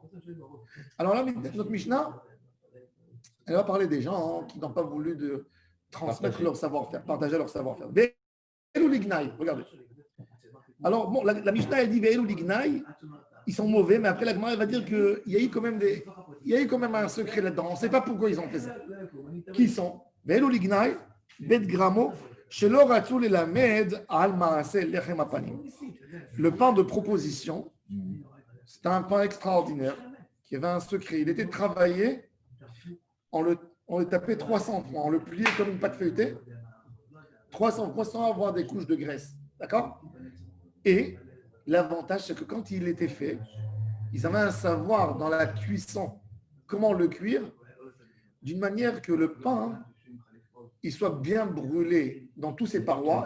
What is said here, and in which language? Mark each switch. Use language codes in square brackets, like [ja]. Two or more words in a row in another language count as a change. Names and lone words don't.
[fr] Alors là, notre Mishnah, elle va parler des gens qui n'ont pas voulu transmettre leur savoir-faire, partager leur savoir-faire. [he] ואלו לגנאי, [fr] regardez. Alors, bon, la Mishnah, elle dit [he] ואלו לגנאי, [fr] ils sont mauvais, mais après, la Gemara, elle va dire qu'il y a eu quand même un secret là-dedans. On ne sait pas pourquoi ils ont fait ça. Qui ils sont? [he] ואלו לגנאי, בית גרמו, שלא רצו ללמד על מעשה לחם הפנים. [fr] Le pain de proposition, c'est un pain extraordinaire qui avait un secret. Il était travaillé, on le tapait 300 fois, on le pliait comme une pâte feuilletée, 300 fois sans avoir des couches de graisse. D'accord? Et l'avantage, c'est que quand il était fait, ils avaient un savoir dans la cuisson, comment le cuire, d'une manière que le pain, il soit bien brûlé dans tous ses parois.